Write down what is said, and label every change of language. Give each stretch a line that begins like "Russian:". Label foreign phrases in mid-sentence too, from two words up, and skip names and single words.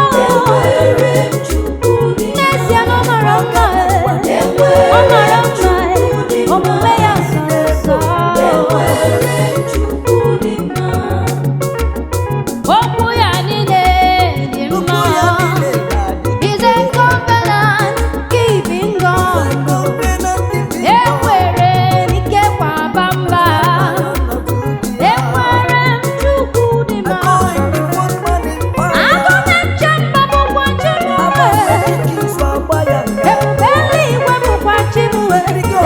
Igbo: Enwere m Chukwu dị mma. N'ezie na ọ mara mma e. Ọ mara mma e. Omume ya sọrọ nsọ. Enwere m Chukwu dị mma. Okwu ya niile dị mma.
English: He's a covenant keeping God.
Igbo: Enwere m ike kwaba mba. Enwere m Chukwu dị mma. Agụ na-eche mba bụkwa Chineke. Ebube eluigwe bụkwa Chineke.